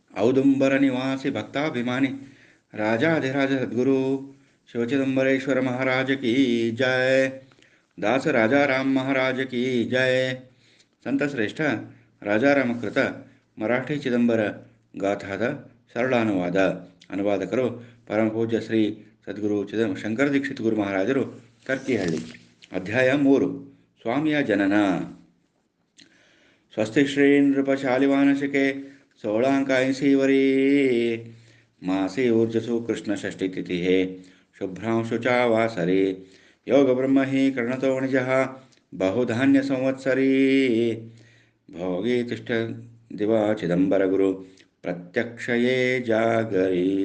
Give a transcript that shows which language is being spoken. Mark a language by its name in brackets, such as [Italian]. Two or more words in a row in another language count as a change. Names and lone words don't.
[Hindi] औदुंबर निवासी भक्ताभिमानी राजाधिराज सद्गुरु शिवचिदंबरेश्वर महाराज की जय। दास राजा राम महाराज की जय। [Kannada] ಸಂತಶ್ರೇಷ್ಠ ರಾಜಾರಾಮಕೃತ ಮರಾಠಿ ಚಿದಂಬರ ಗಾಥಾದ ಸರಳಾನುವಾದ. ಅನುವಾದಕರು ಪರಮಪೂಜ್ಯ ಶ್ರೀ ಸದ್ಗುರು ಶಂಕರ ದೀಕ್ಷಿತ್ ಗುರು ಮಹಾರಾಜರು, ಕರ್ಕಿಹಳ್ಳಿ. ಅಧ್ಯಾಯ 3. ಸ್ವಾಮಿಯ ಜನನ. [Marathi] स्वस्ति श्री नृपशालिवानशिके 16 वरी मासि ऊर्जसु कृष्ण षष्ठी तिथि शुभ्रांशु च वासरि योग ब्रह्म हि कर्णतो निज बहुधान्य संवत्सरी भोगि तिष्ठ दिवा चिदंबर गुरु प्रत्यक्षये जागरी.